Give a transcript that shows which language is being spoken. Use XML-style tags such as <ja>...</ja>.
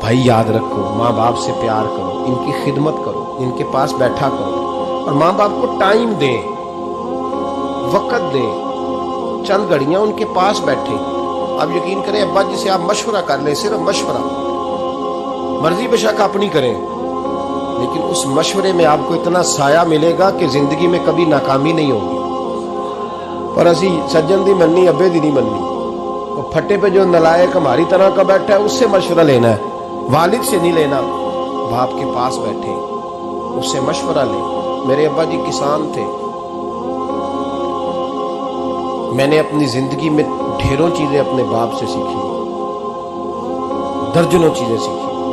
<ur>بھائی یاد رکھو, ماں باپ سے پیار کرو, ان کی خدمت کرو, ان کے پاس بیٹھا کرو, اور ماں باپ کو ٹائم دیں, وقت دیں, چند گھڑیاں ان کے پاس بیٹھیں. آپ یقین کریں ابا جی سے آپ مشورہ کر لیں, صرف مشورہ, مرضی بے شک اپنی کریں, لیکن اس مشورے میں آپ کو اتنا سایہ ملے گا کہ زندگی میں کبھی ناکامی نہیں ہوگی.</ur> <pa>اور اسی سجن دی مننی ابے دی نہیں مننی.</pa> <ur>وہ پھٹے پہ جو نلائق ہماری طرح کا بیٹھا ہے اس سے مشورہ لینا ہے, والد سے نہیں لینا. باپ کے پاس بیٹھے, اس سے مشورہ لیں. میرے ابا جی کسان تھے, میں نے اپنی زندگی میں ڈھیروں چیزیں اپنے باپ سے سیکھی, درجنوں چیزیں سیکھی.</ur>